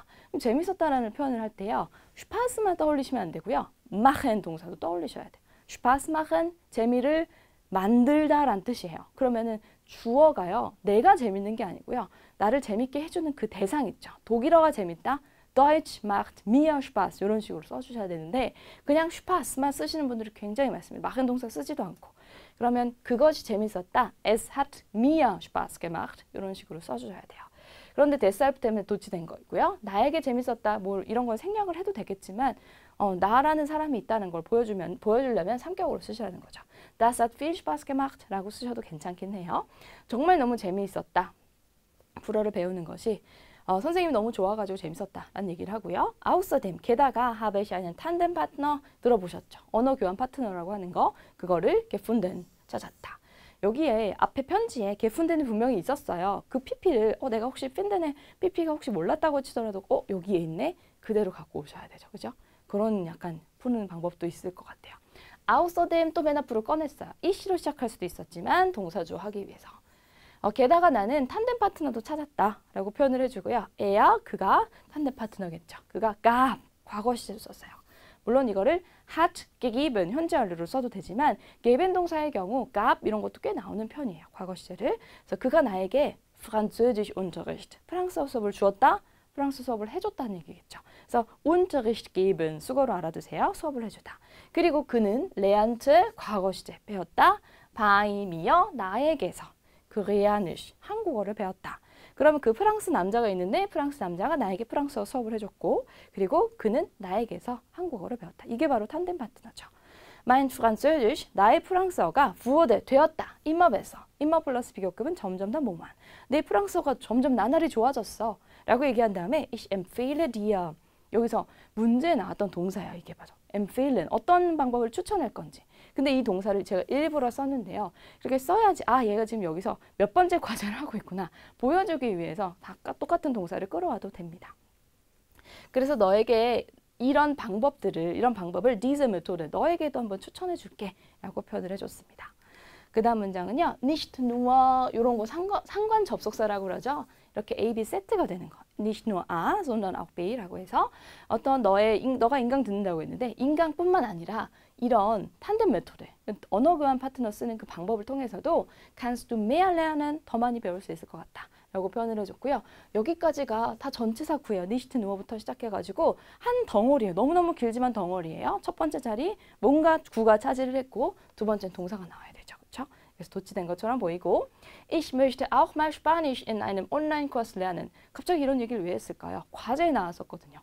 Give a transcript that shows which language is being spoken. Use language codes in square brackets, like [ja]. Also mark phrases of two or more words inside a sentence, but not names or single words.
[ko] 그럼 재밌었다라는 표현을 할 때요. 슈파스만 떠올리시면 안 되고요. machen 동사도 떠올리셔야 돼요. 슈파스 machen 재미를 만들다란 뜻이에요. 그러면은 주어가요. 내가 재밌는 게 아니고요. 나를 재밌게 해주는 그 대상 있죠. 독일어가 재밌다. [de] Deutsch macht mir Spaß [ko] 이런 식으로 써주셔야 되는데 그냥 Spaß만 쓰시는 분들이 굉장히 많습니다. machen 동사 쓰지도 않고. 그러면 그것이 재밌었다. [de] Es hat mir Spaß gemacht [ko] 이런 식으로 써주셔야 돼요. 그런데 deshalb 때문에 도치된 거고요. 나에게 재밌었다. 뭐 이런 건 생략을 해도 되겠지만 나라는 사람이 있다는 걸 보여주려면 3격으로 쓰셔야 하는 거죠. [de] Das hat viel Spaß gemacht [ko] 라고 쓰셔도 괜찮긴 해요. 정말 너무 재미있었다. 불어를 배우는 것이 선생님이 너무 좋아가지고 재밌었다라는 얘기를 하고요. [de] Außerdem, 게다가 habe ich einen Tandempartner 들어보셨죠? [ko] 언어 교환 파트너라고 하는 거 그거를 gefunden 찾았다. 여기에 앞에 편지에 gefunden이 분명히 있었어요. 그 pp를 내가 혹시 핀덴의 pp가 혹시 몰랐다고 치더라도 여기에 있네? 그대로 갖고 오셔야 되죠. 그죠? 그런 약간 푸는 방법도 있을 것 같아요. Außerdem 또 맨 앞으로 꺼냈어요. 이시로 시작할 수도 있었지만 동사주 하기 위해서. 게다가 나는 탄덴 파트너도 찾았다 라고 표현을 해주고요. 에야 그가 탄덴 파트너겠죠. 그가 gab 과거 시제로 썼어요. 물론 이거를 [de] hat gegeben [ko] 현재 완료로 써도 되지만 geben 동사의 경우 gab 이런 것도 꽤 나오는 편이에요. 과거 시제를. 그래서 그가 나에게 [de] Französisch Unterricht [ko] 프랑스어 수업을 주었다. 프랑스 수업을 해줬다는 얘기겠죠. 그래서 [de] Unterricht geben [ko] 수거로 알아두세요. 수업을 해주다. 그리고 그는 레안트 과거 시제 배웠다. [de] by mir [ko] 나에게서 그레아니쉬 한국어를 배웠다. 그러면 그 프랑스 남자가 있는데 프랑스 남자가 나에게 프랑스어 수업을 해줬고 그리고 그는 나에게서 한국어를 배웠다. 이게 바로 탄덴 파트너죠. [de] Mein Französisch [ko] 나의 프랑스어가 wurde 되었다. [de] immer besser. [ko] immer 플러스 비교급은 점점 더 뭐만. 내 프랑스어가 점점 나날이 좋아졌어. 라고 얘기한 다음에 [de] ich empfehle dir. [ko] 여기서 문제에 나왔던 동사야. 이게 바로 empfehlen. 어떤 방법을 추천할 건지. 근데 이 동사를 제가 일부러 썼는데요. 이렇게 써야지 얘가 지금 여기서 몇 번째 과제를 하고 있구나. 보여주기 위해서 다 똑같은 동사를 끌어와도 됩니다. 그래서 너에게 이런 방법을 [de] diese Methode [ko] 너에게도 한번 추천해 줄게 라고 표현을 해줬습니다. 그 다음 문장은요. [de] nicht nur [ko] 이런 거 상관 접속사라고 그러죠. 이렇게 A, B 세트가 되는 거. [de] nicht nur A, sondern auch B [ko] 라고 해서 어떤 너가 인강 듣는다고 했는데 인강뿐만 아니라 이런 탄덴 메토드, 언어 교환 파트너 쓰는 그 방법을 통해서도 [de] kannst du mehr lernen, [ko] 더 많이 배울 수 있을 것 같다 라고 표현을 해줬고요. 여기까지가 다 전치사 구예요. [de] nicht nur [ko] 부터 시작해가지고 한 덩어리예요. 너무너무 길지만 덩어리예요. 첫 번째 자리 뭔가 구가 차지를 했고 두 번째는 동사가 나와야 되죠. 그렇죠? 그래서 도치된 것처럼 보이고 [de] Ich möchte auch mal Spanisch in einem Online-Kurs lernen. [ko] 갑자기 이런 얘기를 왜 했을까요? 과제에 나왔었거든요.